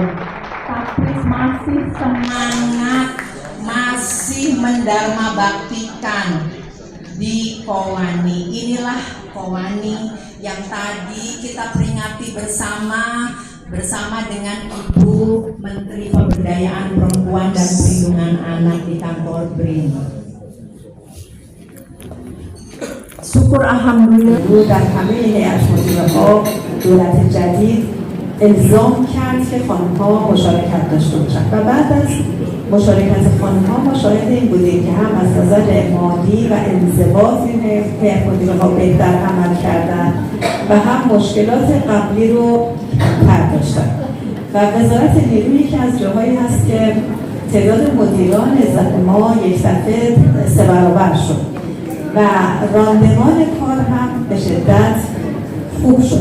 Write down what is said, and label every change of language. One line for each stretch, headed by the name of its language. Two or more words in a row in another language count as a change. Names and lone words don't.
Indonesian: Tapi masih semangat, masih mendharma baktikan di Kowani. Inilah Kowani yang tadi kita peringati bersama dengan Ibu Menteri Pemberdayaan Perempuan dan Perlindungan Anak di kantor BRIN.
Persian: شکر الحمدلله بود در همه هیئت مدیره‌ها دولت جدید الزام کرد که خانم‌ها مشارکت داشته باشند و بعد از مشارکت خانم‌ها ما شاهد این بودیم که هم از نظر مالی و انضباط این هیئت مدیره‌ها بهتر عمل کردن و هم مشکلات قبلی رو حل داشتن و وزارت نیرو یکی از جاهایی هست که تعداد مدیران ما یک دفعه 3 برابر شد و راندمان کار هم به شدت خوب شد.